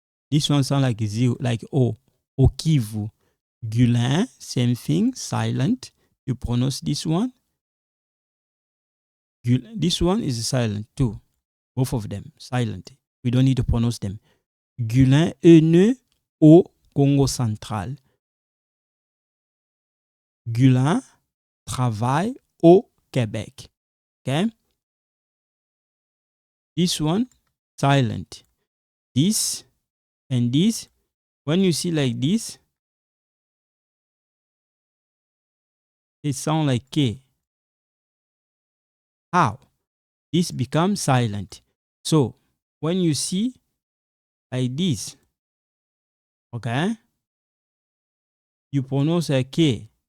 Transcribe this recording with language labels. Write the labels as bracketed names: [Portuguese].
[English] This one sounds like zero, like O. Au Kivu. Gulin, same thing, silent. You pronounce this one. This one is silent too. Both of them, silent. We don't need to pronounce them. [French] Gulin est né au Congo central. Gulin travaille au Québec. [English] Okay? This one, silent. This and this, when you see like this, it sounds like K. How? This becomes silent. So, when you see like this, okay, you pronounce a K.